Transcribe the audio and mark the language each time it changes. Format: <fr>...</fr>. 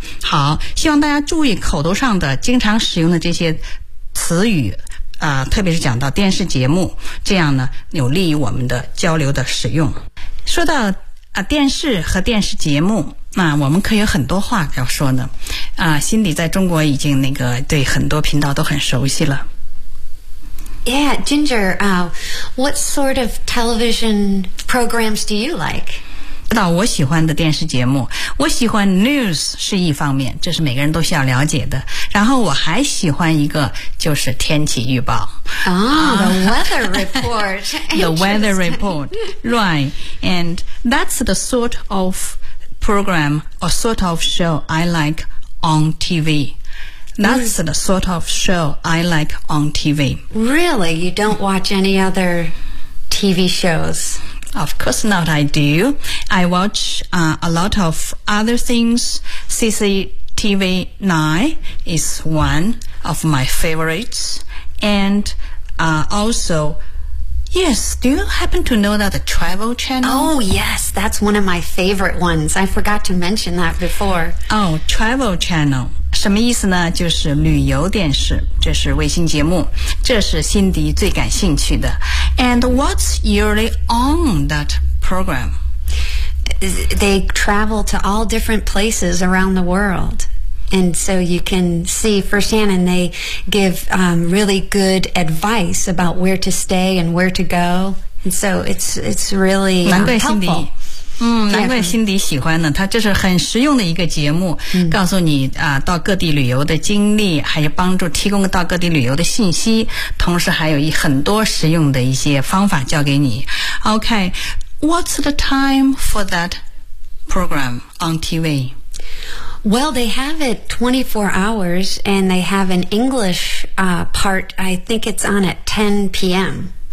<zh>好，希望大家注意口头上的经常使用的这些词语特别是讲到电视节目，这样呢有利于我们的交流的使用。说到电视和电视节目，那我们可以有很多话要说呢。辛迪在中国已经那个对很多频道都很熟悉了。</zh> <en>Yeah, Ginger, what sort of television programs do you like?</en> <zh>知道我喜欢的电视节目，我喜欢 news 是一方面，这是每个人都需要了解的。然后我还喜欢一个就是天气预报。</zh> <en>The weather report. The weather report, right. And that's the sort of program or sort of show I like on TV. That's the sort of show I like on TV. Really? You don't watch any other TV shows? Of course not, I do. I watch a lot of other things. CCTV 9 is one of my favorites. And also, yes, do you happen to know that the Travel Channel? Oh, yes, that's one of my favorite ones. I forgot to mention that before.</en> <zh>Oh, Travel Channel. 什么意思呢？就是旅游电视，这是卫星节目，这是辛迪最感兴趣的。</zh> <en>And what's usually on that program? They travel to all different places around the world. And so you can see firsthand, and they give really good advice about where to stay and where to go. And so it's really helpful.</en> <zh>难怪辛迪喜欢呢，他这是很实用的一个节目，告诉你啊，到各地旅游的经历，还有帮助提供到各地旅游的信息，同时还有很多实用的一些方法教给你。</zh> <en>OK, what's the time for that program on TV? Well, they have it 24 hours, and they have an English part, I think it's on at 10 p.m.</en>